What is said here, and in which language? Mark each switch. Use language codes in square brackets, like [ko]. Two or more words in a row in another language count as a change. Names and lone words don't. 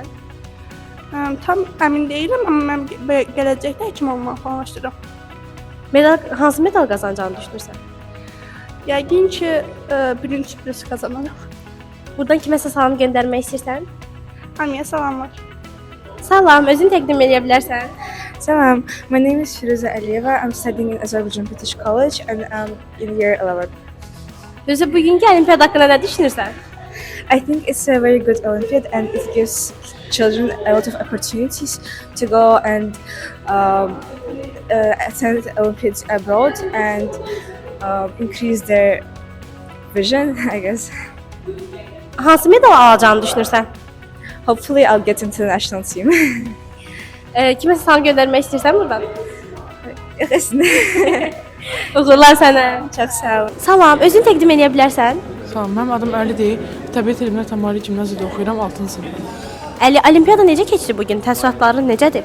[az] Tam əmin deyiləm, amma mən gələcəkdə həkim olmağı planlaşdırıram. Hansı medal qazanacağını düşünürsən? Yəqin ki, birinci presi qazanarıq. Buradan kiməsə salam göndərmək istəyirsən? Hamıya salamlar. Salam, özünü təqdim edə bilərsən? Salam, [en] my name is Firuza Aliyeva. I'm studying in Azerbaijan British College and I'm in year 11. [az] Özü bugünkü olimpiyada haqqında nə düşünürsən? [en] I think it's a very good Olympiad and it gives children a lot of opportunities to go and attend Olympiads abroad and increase their vision, I guess. [az] Hansı medal alacağını düşünürsən? [en] Hopefully I'll get into the national team. [az] Kiməsə salam göndərmək istəyirsən buradan? Yox, əslində. Uğurlar sənə. Çox sağ ol. Salam, özünü təqdim edə bilərsən? Salam, mənim adım Əlidir. Təbiət elmləri Təmari Gimnaziyada oxuyuram, 6-cı sinifdə. Əli, olimpiyada necə keçdi bu gün? Təəssüratların necədir?